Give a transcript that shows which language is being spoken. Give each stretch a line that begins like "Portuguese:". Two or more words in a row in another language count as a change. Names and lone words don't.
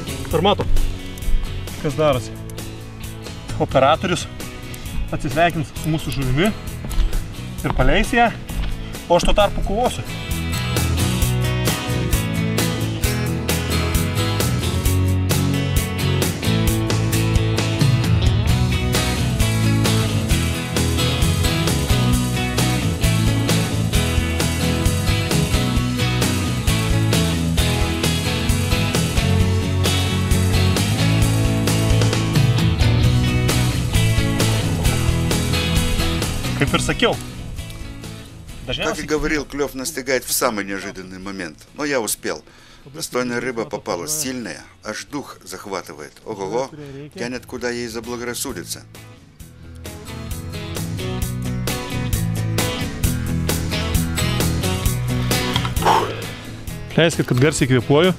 Lithuanian: Ar mato, kas darosi? Operatorius atsisveikins su mūsų žuvimi ir paleis ją, o aš tuo tarpu kovosiu.
Russian: Как и sakiau. Как и говорил, клев настигает в самый неожиданный момент. Но я успел. Достойная рыба попалась, сильная, аж дух захватывает. Ого-го, тянет, куда ей заблагорассудится.
Lithuanian: Leiskit, kad garsiai kvėpuoju.